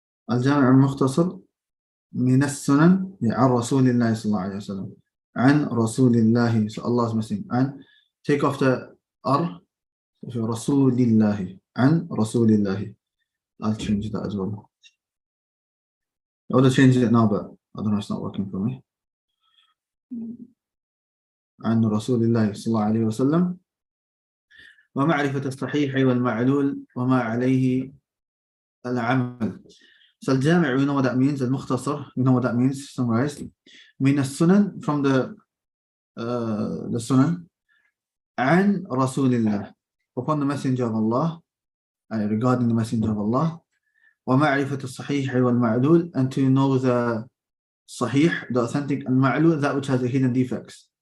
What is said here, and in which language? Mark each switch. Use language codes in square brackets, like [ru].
[ar] الجامع المختصر من السنن عن رسول الله صلى الله عليه وسلم عن رسول الله صلى الله عليه وسلم عن [en] take off the R [ar] رسول الله عن رسول الله. [en] I'll change that as well. I would have changed it now, but I don't know, it's not working for me. [ar] عن رسول الله صلى الله عليه وسلم ومعرفة الصحيح والمعلول وما عليه العمل. [en] So al-jami', we know what that means. Al-mukhtasar, we know what that means, summarized. [ar] Min as-sunan, [en] from the sunan. [ar] An Rasulillah, [en] upon the messenger of Allah, regarding the messenger of Allah. [ar] Wa ma'rifat as-sahih wal-ma'lul, [en] and to know the sahih, the authentic, and ma'lul, that which has the hidden defects.